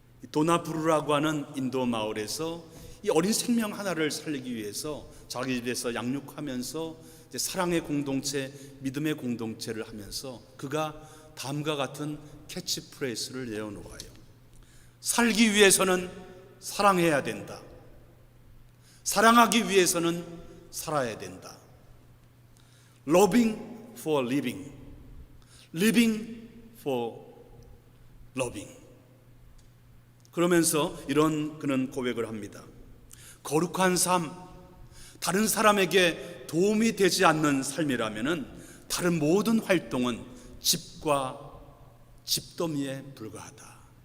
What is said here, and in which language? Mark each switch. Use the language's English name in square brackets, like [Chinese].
[Korean] 도나부루라고 하는 인도 마을에서 이 어린 생명 하나를 살리기 위해서 자기 집에서 양육하면서 이제 사랑의 공동체, 믿음의 공동체를 하면서 그가 다음과 같은 캐치프레이즈를 내어놓아요. 살기 위해서는 사랑해야 된다. 사랑하기 위해서는 살아야 된다. [English] Loving for living, living for loving. [Korean] 그러면서 이런 그는 고백을 합니다. 거룩한 삶, 다른 사람에게 도움이 되지 않는 삶이라면은 다른 모든 활동은 집과 집더미에 불과하다.